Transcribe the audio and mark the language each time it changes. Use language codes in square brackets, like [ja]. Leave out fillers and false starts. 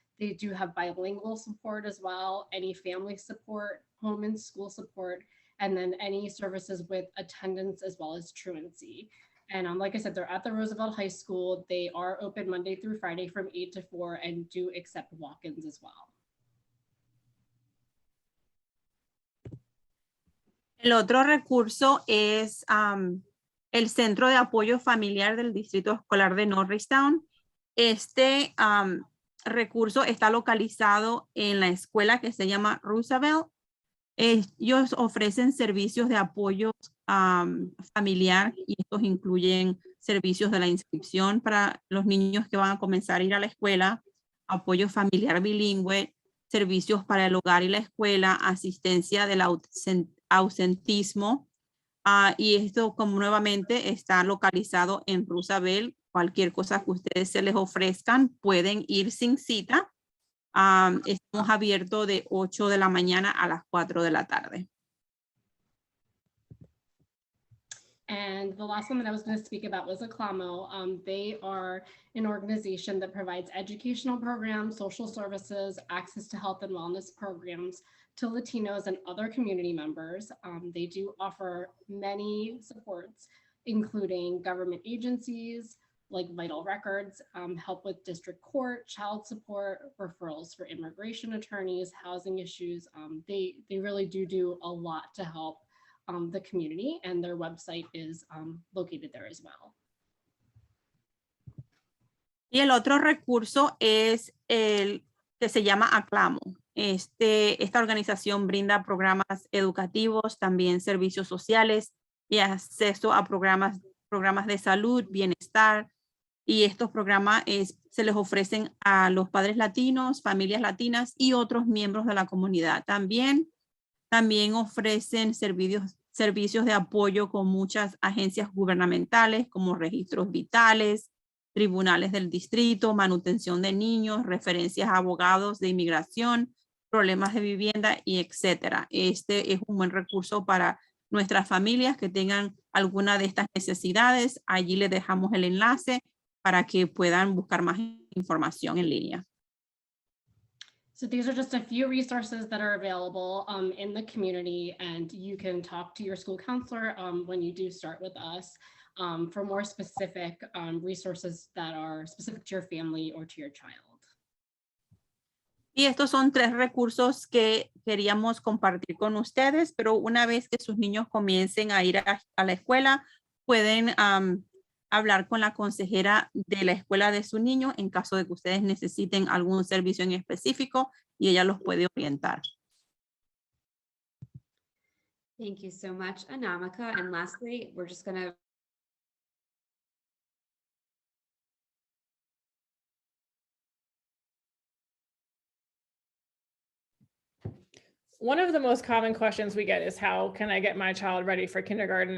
[en] They do have bilingual support as well, any family support, home and school support, and then any services with attendance as well as truancy. And like I said, they're at the Roosevelt High School. They are open Monday through Friday from 8 to 4 and do accept walk-ins as well. [es] El otro recurso es el Centro de Apoyo Familiar del Distrito Escolar de Norristown. Este recurso está localizado en la escuela que se llama Roosevelt. Ellos ofrecen servicios de apoyo familiar y estos incluyen servicios de la inscripción para los niños que van a comenzar a ir a la escuela, apoyo familiar bilingüe, servicios para el hogar y la escuela, asistencia del ausentismo, y esto como nuevamente está localizado en Roosevelt. Cualquier cosa que ustedes se les ofrezcan pueden ir sin cita. Estamos abiertos de 8 de la mañana a las 4 de la tarde. [en] And the last one that I was going to speak about was Aclamo. They are an organization that provides educational programs, social services, access to health and wellness programs to Latinos and other community members. They do offer many supports, including government agencies like vital records, help with district court, child support, referrals for immigration attorneys, housing issues. They really do a lot to help the community, and their website is located there as well. [es] Y el otro recurso es el que se llama Aclamo. Esta organización brinda programas educativos, también servicios sociales y acceso a programas de salud, bienestar. Y estos programas se les ofrecen a los padres latinos, familias latinas y otros miembros de la comunidad. También ofrecen servicios de apoyo con muchas agencias gubernamentales como registros vitales, tribunales del distrito, manutención de niños, referencias a abogados de inmigración, problemas de vivienda y etcétera. Este es un buen recurso para nuestras familias que tengan alguna de estas necesidades. Allí les dejamos el enlace para que puedan buscar más información en línea. [en] So these are just a few resources that are available in the community, and you can talk to your school counselor when you do start with us for more specific resources that are specific to your family or to your child. [es] Y estos son 3 recursos que queríamos compartir con ustedes, pero una vez que sus niños comiencen a ir a la escuela, pueden hablar con la consejera de la escuela de su niño en caso de que ustedes necesiten algún servicio en específico y ella los puede orientar. [en] Thank you so much, Anamika. And lastly, we're just going to One of the most common questions we get is, how can I get my child ready for kindergarten?